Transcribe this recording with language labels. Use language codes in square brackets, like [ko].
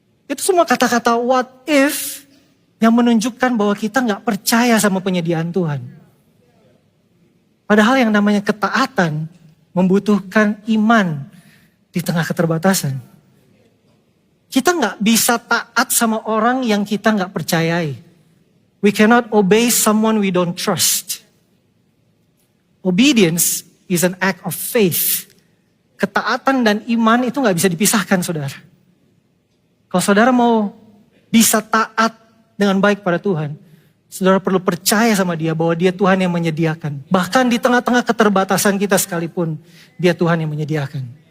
[id] Itu semua kata-kata what if yang menunjukkan bahwa kita gak percaya sama penyediaan Tuhan. Padahal yang namanya ketaatan membutuhkan iman di tengah keterbatasan. Kita gak bisa taat sama orang yang kita gak percayai. [en] We cannot obey someone we don't trust. Obedience is an act of faith. [id] Ketaatan dan iman itu gak bisa dipisahkan, saudara. Kalau saudara mau bisa taat dengan baik pada Tuhan, saudara perlu percaya sama dia bahwa dia Tuhan yang menyediakan. Bahkan di tengah-tengah keterbatasan kita sekalipun, dia Tuhan yang menyediakan.